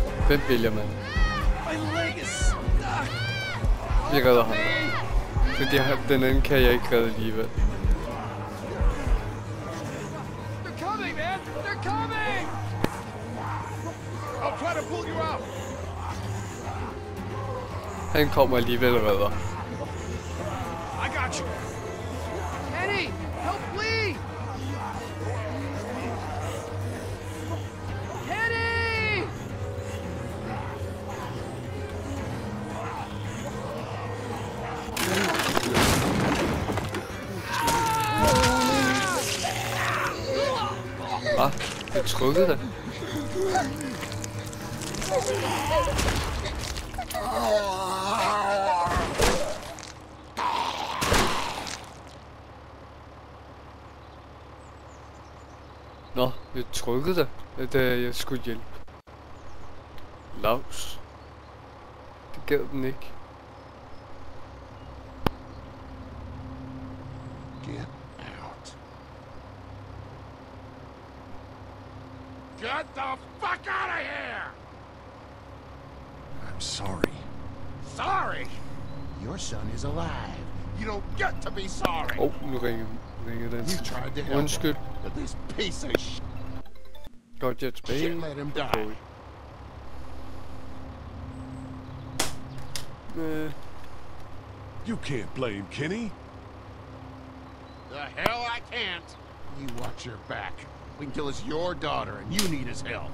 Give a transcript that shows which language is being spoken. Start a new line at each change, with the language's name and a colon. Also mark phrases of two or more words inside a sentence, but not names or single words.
Danish: Hvem vælger man? Jeg redder ham. Fordi den anden kan jeg ikke redde alligevel.
English: They're coming, man! They're coming! I'll try to pull you out.
Danish: Han kommer alligevel og redder.
English: I got you. Kenny, help Lee! Kenny!
Danish: Ah, jeg trykkede det. Nå, jeg trykkede det, da jeg skulle hjælpe. Lavs. Det gad den ikke.
English: Get out. Get the fuck out of here! I'm sorry. Sorry? Your son is alive. You don't get to be sorry.
Danish: Oh, nu ringer den.
English: You tried to help
Danish: Undskyld.
English: him, but this piece of shit
Danish: Godt, jeg er tilbage.
English: should let him die. You can't blame Kenny. The hell I can't. You watch your back. We can kill us your daughter, and you need his help.